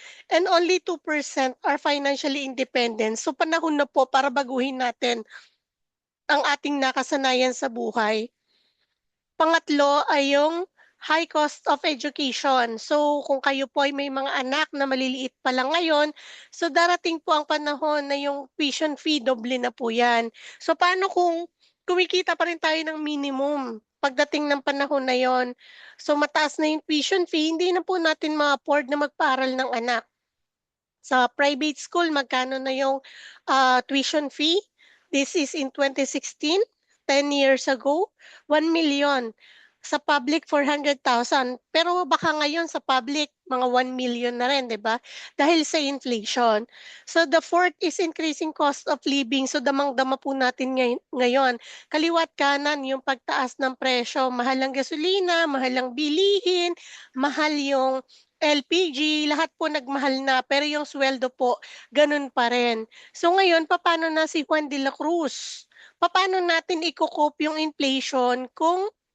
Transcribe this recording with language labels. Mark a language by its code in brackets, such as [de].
[en] And only 2% are financially independent. [tl] So panahon na po para baguhin natin ang ating nakasanayan sa buhay. Pangatlo ay yung [en] high cost of education. [tl] So kung kayo po ay may mga anak na maliliit pa lang ngayon, so darating po ang panahon na yung tuition fee doble na po yan. So paano kung kumikita pa rin tayo ng minimum pagdating ng panahon na yon? So mataas na yung tuition fee, hindi na po natin ma-afford na magpaaral ng anak. Sa private school, magkano na yung tuition fee? [en] This is in 2016, 10 years ago, 1 million. [tl] Sa public, 400,000. Pero baka ngayon sa public, mga 1 million na rin, di ba? Dahil sa inflation. [en] So the fourth is increasing cost of living. [tl] So damang-dama po natin ngayon. Kaliwat kanan yung pagtaas ng presyo. Mahal ang gasolina, mahal ang bilihin, mahal yung LPG, lahat po nagmahal na, pero yung sweldo po, ganun pa rin. So ngayon, paano na si Juan de la Cruz? Paano natin i-cope yung inflation kung